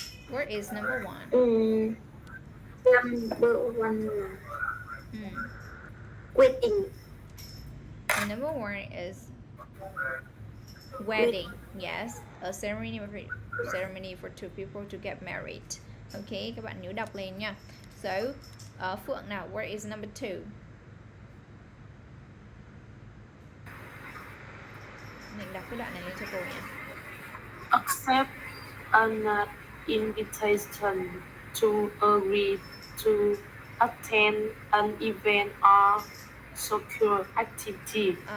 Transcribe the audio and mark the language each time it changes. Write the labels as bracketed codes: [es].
[en] Where is number one? Number one. Wedding. Number one is wedding. Yes, a ceremony for two people to get married. [vi] Okay, các bạn nhớ đọc lên nha. So, Phượng nào, [en] where is number two? [vi] Mình đọc cái đoạn này lên cho cô nha. [en] Accept an invitation to agree to attend an event or social activity.